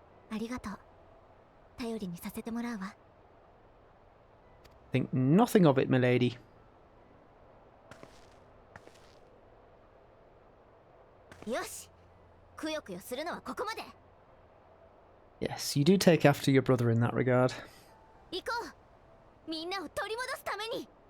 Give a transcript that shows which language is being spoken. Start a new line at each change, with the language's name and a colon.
Japanese: ありがとう。頼りにさせてもらうわ。
English: Think nothing of it, milady.
Japanese: よし、くよくよするのはここまで。
English: Yes, you do take after your brother in that regard.
Japanese: 行こう、みんなを取り戻すために。